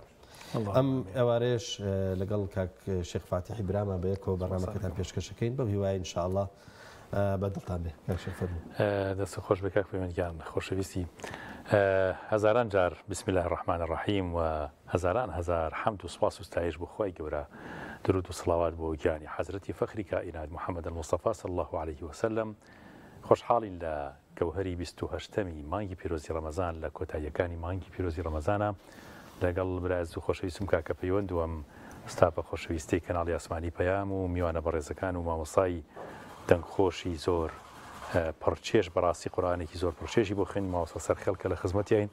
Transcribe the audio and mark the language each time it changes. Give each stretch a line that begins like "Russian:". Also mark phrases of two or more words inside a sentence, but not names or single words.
Central Kurdish: ئەم ئێوارەیەش لەگەڵ کاک شێخ فاتیحی برامان بە یەکەوە بەرنامەکەتان پێشکەشەکەین بەو هیوای ئینشاءڵڵا بەدڵتان بێ. دەست خۆش بە کاک پەیوەندیان خۆشەویستی. هەزاران جار
Arabic: بسم الله الرحمن الرحیم
Central Kurdish: و هەزاران هەزار حەمد و سوپاس و ستایش بۆ خۆی گەورە، درود و سڵاوات بۆ گیانی حەزرەتی فەخری کائینات محەممەد الموستەفا
Arabic: صلی الله عليه وسلم.
Central Kurdish: خۆشحاڵین لە گەوهەری 28می مانگی پیرۆزی ڕەمەزان لە کۆتاییەکانی مانگی پیرۆزی ڕەمەزانە لەگەڵ براز و خۆشەویستم کاکە پەیوەند وەم ستاپە خۆشەویستی کەناڵی ئاسمانی پەیام و میوانە بەڕێزەکان و مامۆسای دەنگخۆشی زۆر پڕچێش بەڕاستی قورئانێکی زۆر پڕچێژی بۆ خوێندن مامۆستا سەرخەڵکە لە خزمەتیین.